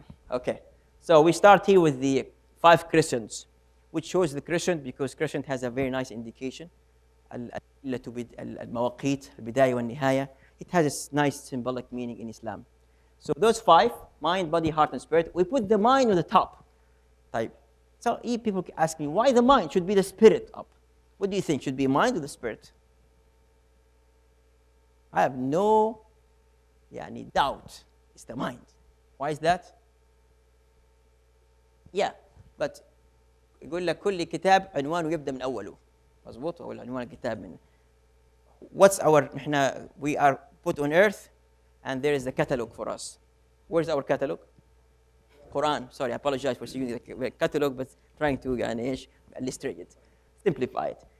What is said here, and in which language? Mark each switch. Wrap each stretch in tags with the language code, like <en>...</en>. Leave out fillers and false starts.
<en>Okay, so we start here with the 5 crescents, which shows the crescent because crescent has a very nice indication.</en> <ar>المواقيت البداية والنهاية.</ar> <en>It has a nice symbolic meaning in Islam. So those 5, mind, body, heart, and spirit, we put the mind on the top. Type. So people ask me, why the mind? Should be the spirit up. What do you think? Should be mind or the spirit? I have no doubt. It's the mind. Why is that? Yeah, but</en> <ar>يقول لك كل كتاب عنوانه يبدأ من أوله. مظبوط ولا عنوان الكتاب من</ar> <en>what's our we are put on earth and there is a catalog for us. Where's our catalog? Quran. Sorry, I apologize for using the catalog, but trying to illustrate it, simplify it.</en>